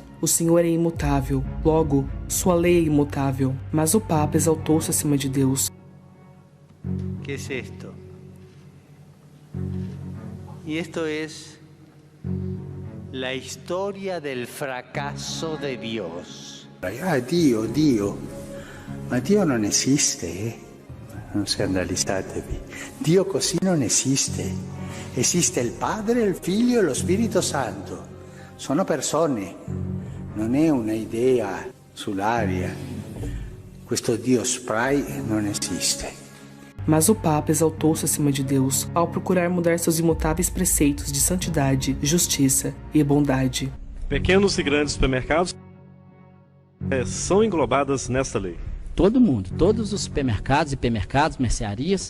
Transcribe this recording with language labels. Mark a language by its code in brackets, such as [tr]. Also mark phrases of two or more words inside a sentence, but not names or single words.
[pt] O Senhor é imutável, logo, sua lei é imutável. Mas o Papa exaltou-se acima de Deus. Que é isto? E isto é a história do fracasso de Deus. [it] Dio. Ma Dio non esiste, Non scandalizzatevi. Dio così non esiste. Esiste il Padre, il Figlio e lo Spirito Santo. Sono persone, non è una idea sull'aria. Questo Dio spray non esiste. [pt] Mas o Papa exaltou-se acima de Deus ao procurar mudar seus imutáveis preceitos de santidade, justiça e bondade. Pequenos e grandes supermercados são englobadas nesta lei. Todo mundo, todos os supermercados, hipermercados, mercearias.